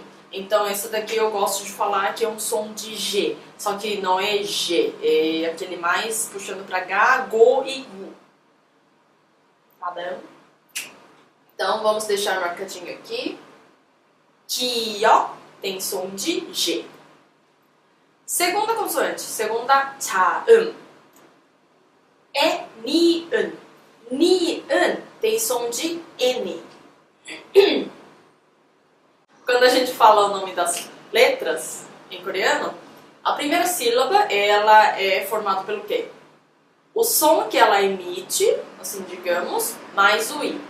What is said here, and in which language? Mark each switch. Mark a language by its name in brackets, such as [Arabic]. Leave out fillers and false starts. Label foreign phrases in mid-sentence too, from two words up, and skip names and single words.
[Portuguese] Então essa daqui eu gosto de falar que é um som de G, só que não é G, é aquele mais puxando pra Ga, Go e Gu. Tá bom? Então vamos deixar marcadinho aqui. Kyo tem som de G. Segunda consoante, segunda 자음, é 니은. 니은 tem som de N. Quando a gente fala o nome das letras em coreano, a primeira sílaba ela é formada pelo quê? O som que ela emite, assim digamos, mais o I.